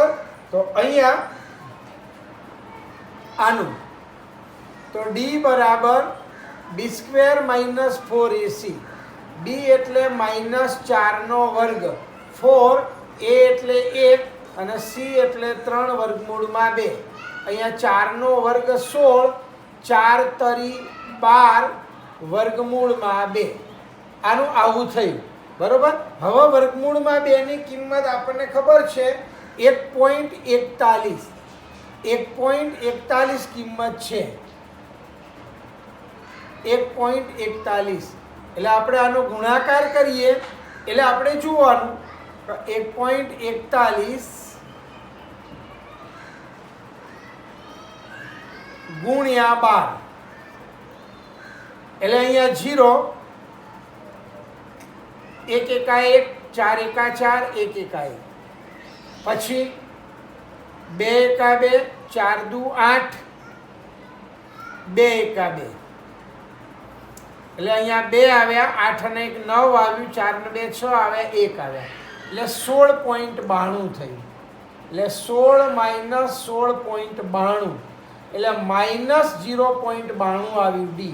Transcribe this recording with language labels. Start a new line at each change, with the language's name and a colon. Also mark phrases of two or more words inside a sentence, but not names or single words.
Gujarati: તો અહીંયા આનુ તો d બરાબર b² માઇનસ 4ac, b એટલે માઇનસ 4 નો વર્ગ, 4 a એટલે 1 અને c એટલે 3 વર્ગમૂળ માં 2। અહીંયા 4 નો વર્ગ 16, 4 તરી 12 વર્ગમૂળ માં 2 આનુ આવું થયું, બરોબર। હવે વર્ગમૂળ માં 2 ની કિંમત આપને ખબર છે 1.41, 1.41 કિંમત છે 1.41। એટલે આપણે આનો ગુણાકાર કરીએ એટલે આપણે જોવાનું 1.41 गुणिया 12 એટલે અહીંયા 0, 1 એકા 1, 4 એકા 4, 1 એકા 1, પછી 2 એકા 2, 4 દૂ 8, 2 एका 2 એટલે અહીંયા 2 આવ્યા, 8 અને 1 9 આવ્યું, 4 ને 2 6 આવ્યા, 1 આવ્યા એટલે 16.92 થયું। એટલે 16 માઈનસ 16.92 એટલે माइनस 0.92 આવ્યું ડી।